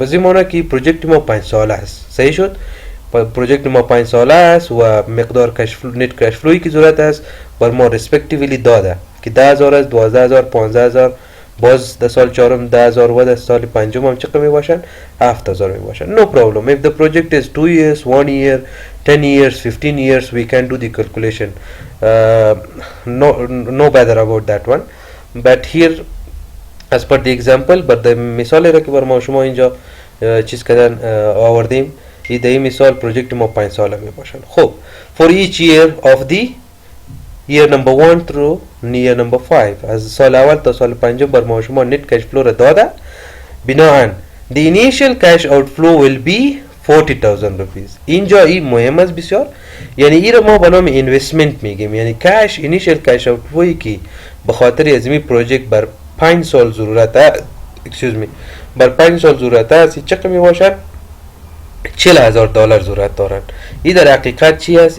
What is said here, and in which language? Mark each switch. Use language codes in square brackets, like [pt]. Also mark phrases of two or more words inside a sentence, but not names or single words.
[fa] پس این معنی که پروژکت ما 5 ساله است. صحیح شد؟ پروژکت ما 5 ساله است و مقدار [en] cash flow net cash flow [fa] که ضرورت است بر ما ریسپکتیولی داده که 10,000 است، 12,000، 15,000، باز در سال چهارم 10,000 و در سال پنجم هم چقدر می باشن؟ 7,000 می باشن. [en] No problem. If the project is 2 years, 1 year, 10 years, 15 years, we can do the calculation. No bother about that one. But here, as per the example, but the [fa] مثال را که بر ما شما اینجا چیز کردن آوردیم، این مثال پروژکت ما 5 ساله می باشن. [en] خب for each year of the year number 1 through year number 5 [fa] از سال اول تا سال پنجم بر ما شما [en] net cash flow [fa] را داده. [en] بناهن the initial cash outflow will be 40,000 rupees. [fa] اینجا این مهم است بسیار، یعنی این را ما به نام اینوستمنت میگیم، یعنی [en] cash initial cash outflow [fa] که به خاطر از این پروژکت بر 5 سال ضرورت است، بر 5 سال ضرورت است، چقدر می باشد؟ $40,000 ضرورت دارند. این در حقیقت چی است؟